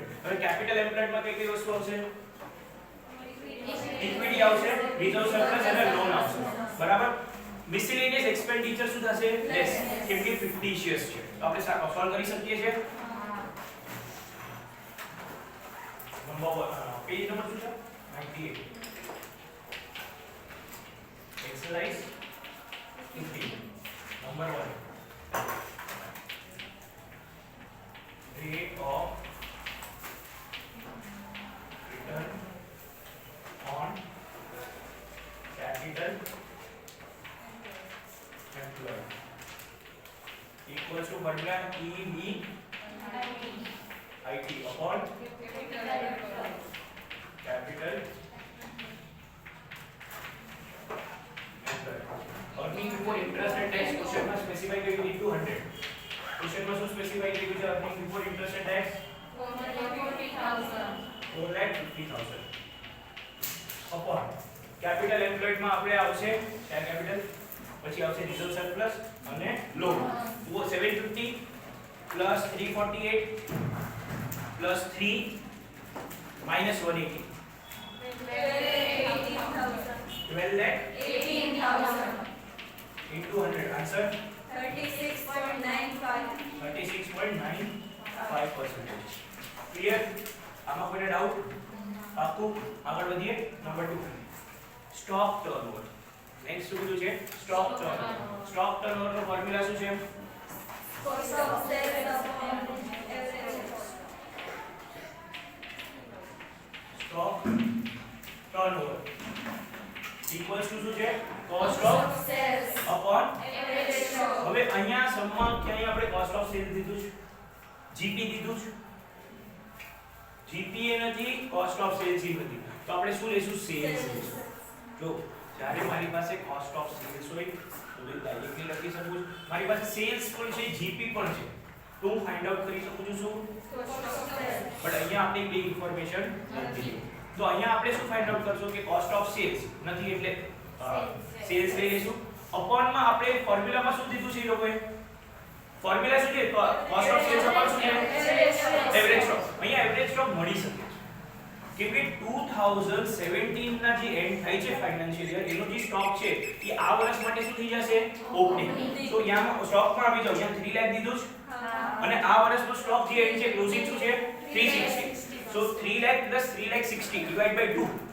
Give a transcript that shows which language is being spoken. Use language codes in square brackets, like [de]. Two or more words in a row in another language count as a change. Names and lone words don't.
[gu] હવે [en] capital employed [gu] માં કઈ કઈ વસ્તુ આવશે ઇક્વિટી આવશે, [en] reserve surplus [gu] અને લોન આવશે. બરાબર. [en] miscellaneous expenditure [gu] શું થશે લેસ કેમ કે 50 શેર્સ છે તો આપણે સોલ્વ કરી શકીએ છીએ. [en] page number [gu] શું છે 98. [en] Exercise 15. Number 1. Rate of return on capital employed equals to formula EBIT upon capital earning before interest and tax question [gu] માં સ્પેસિફાઈ કર્યું [en] into 100. [gu] ક્વેશ્ચન માં શું સ્પેસિફાઈ કર્યું છે [en] earning before interest and tax 4,50,000 upon capital employed [gu] માં આપણે આવશે [en] share capital [gu] પછી આવશે [en] reserve surplus [gu] અને લોન. [en] તો 750 plus 348 plus 3 minus 180 12 lakh 18,000. into 100 answer 36.95. 36.95%. [gu] ક્લિયર? આમાં કોઈને ડાઉટ? પાકું? આગળ વધીએ. [en] number 2 stock turnover. [gu] નેક્સ્ટ શું કીધું છે [en] stock turnover. stock turnover [gu] નો ફોર્મ્યુલા શું છે [en] Cost of sales upon average. stock turnover equals to [gu] શું છે [en] cost of sales અપોન average stock [gu] હવે અહીંયા સમમાં ક્યાંય આપણે [en] cost of sales [gu] દીધું છે જીપી દીધું છે જીપી એ નથી [en] cost of sales [gu] એ નથી તો આપણે શું લેશું સેલ્સ લેશું જો જ્યારે મારી પાસે [en] cost of sales [gu] હોય તો એ ડાયરેક્ટલી લખી શકું છું મારી પાસે સેલ્સ પણ છે જીપી પણ છે તો હું [en] find out [gu] કરી શકું છું શું [en] cost of sales [gu] બટ અહીંયા આપણે બે ઇન્ફોર્મેશન નથી તો અહીંયા આપણે શું [en] find out [gu] કરશું કે [en] cost of sales [gu] નથી એટલે સેલ્સ લઈ લેશું અપોન માં આપણે ફોર્મ્યુલામાં શું દીધું છે એ લોકોએ ફોર્મ્યુલા શું છે [en] cost of sales upon [gu] શું છે [en] average stock [gu] અહીંયા [en] average stock [gu] મળી શકે છે કેમ કે 2017 ના જે એન્ડ થાય છે [en] financial year [gu] એનો જે સ્ટોક છે એ આ વર્ષ માટે શું થઈ જશે ઓપનિંગ તો અહીંયા સ્ટોક પણ આવી જાવ અહીંયા 3 લાખ દીધું છે અને આ વર્ષનો સ્ટોક જે એન્ડ છે ક્લોઝિંગ શું છે 360 સો 3 લાખ પ્લસ 3 લાખ 60 [en] divide by [gu] 2